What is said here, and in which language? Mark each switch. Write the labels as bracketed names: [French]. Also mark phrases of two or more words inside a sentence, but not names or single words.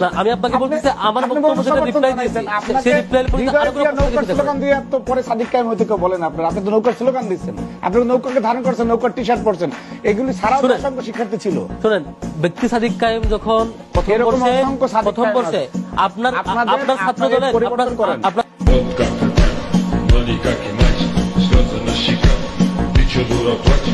[Bangla] আমি আপনাকে বলতেছি আমার বক্তব্য যেটা রিপ্লাই দিয়েছেন, সেই রিপ্লাই নৌকার স্লোগান দিয়ে তো পরে সাদিক কায়েম হইতে কেউ বলেন আপনারা। আপনি তো নৌকার স্লোগান দিচ্ছেন, আপনি নৌকাকে ধারণ করছেন, নৌকার টি শার্ট পরছেন, এগুলি ছাড়াও অসংখ্য শিক্ষার্থী ছিল। শোনেন, ব্যক্তি সাদিক কায়েম যখন প্রথম বর্ষে আপনার ছাত্র দলের [Russian] Как и мать, слезы на щеках, ты чё, дура,